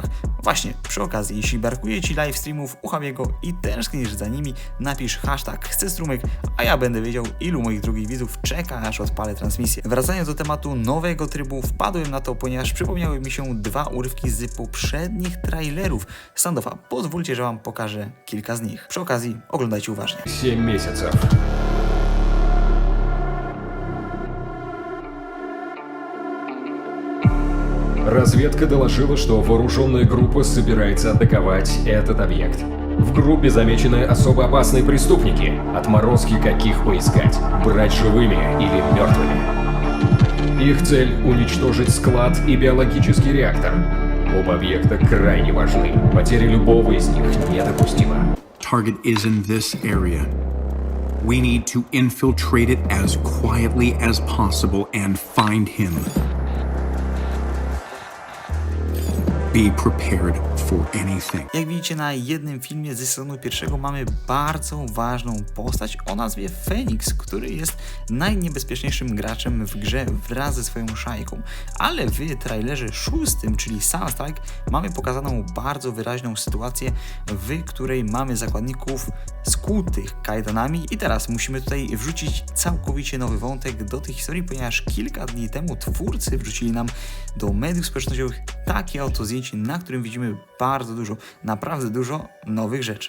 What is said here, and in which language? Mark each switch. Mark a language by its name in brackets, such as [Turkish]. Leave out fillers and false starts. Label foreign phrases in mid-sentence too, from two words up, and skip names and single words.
[Polish] Właśnie, przy okazji, jeśli brakuje ci live streamów u Javiego i tęsknisz za nimi, napisz hashtag chcę strumyk, a ja będę wiedział, ilu moich drugich widzów czeka, aż odpalę transmisję. Wracając do tematu nowego trybu, wpadłem na to, ponieważ przypomniały mi się dwa urywki z poprzednich trailerów Standoffa. Pozwólcie, że wam pokażę kilka z nich. Przy okazji oglądajcie uważnie. [Russian] 7 месяцев. Разведка доложила, что вооруженная группа собирается атаковать этот объект. В группе замечены особо опасные преступники, отморозки каких поискать, брать живыми или мертвыми. Их цель — уничтожить склад и биологический реактор. Оба объекта крайне важны, потеря любого из них недопустима. [English] Target is in this area. We need to infiltrate it as quietly as possible and find him. Be prepared for anything. [Polish] Jak widzicie na jednym filmie z sezonu pierwszego mamy bardzo ważną postać o nazwie Phoenix, który jest najniebezpieczniejszym graczem w grze wraz ze swoją szajką. Ale w trailerze 6, czyli Sunstrike, mamy pokazaną bardzo wyraźną sytuację, w której mamy zakładników skutych kajdanami i teraz musimy tutaj wrzucić całkowicie nowy wątek do tej historii, ponieważ kilka dni temu twórcy wrzucili nam do mediów społecznościowych takie oto zdjęcie, na którym widzimy bardzo dużo, naprawdę dużo nowych rzeczy.